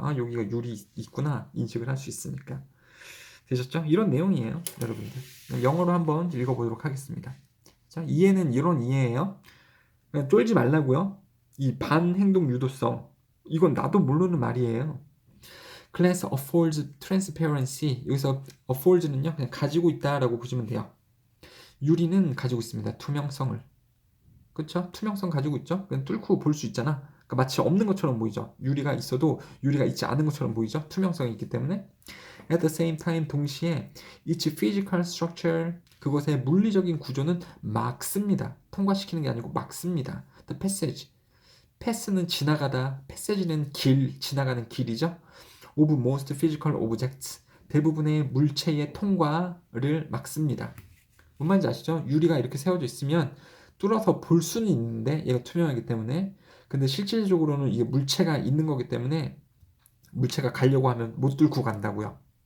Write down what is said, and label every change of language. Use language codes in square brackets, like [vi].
[ko] 아, 여기가 유리 있구나 인식을 할 수 있으니까. 되셨죠? 이런 내용이에요, 여러분들. 영어로 한번 읽어보도록 하겠습니다. 자, 이해는 이런 이해예요. 그냥 쫄지 말라고요. 이 반행동 유도성 이건 나도 모르는 말이에요. [en] Class affords transparency. [ko] 여기서 affords는요 그냥 가지고 있다라고 보시면 돼요. 유리는 가지고 있습니다. 투명성을. 그쵸? 투명성 가지고 있죠? 그냥 뚫고 볼 수 있잖아. 그러니까 마치 없는 것처럼 보이죠. 유리가 있어도 유리가 있지 않은 것처럼 보이죠. 투명성이 있기 때문에. [en] At the same time [ko] 동시에 [en] each physical structure [ko] 그것의 물리적인 구조는 막습니다. 통과시키는 게 아니고 막습니다. [en] The passage. [ko] 패스는 지나가다, passage는 길, 지나가는 길이죠. [en] Of most physical objects. [ko] 대부분의 물체의 통과를 막습니다. 뭔 말인지 아시죠? 유리가 이렇게 세워져 있으면 뚫어서 볼 수는 있는데 얘가 투명하기 때문에 근데 실질적으로는 이게 물체가 있는 거기 때문에 물체가 가려고 하면 못 뚫고 간다고요.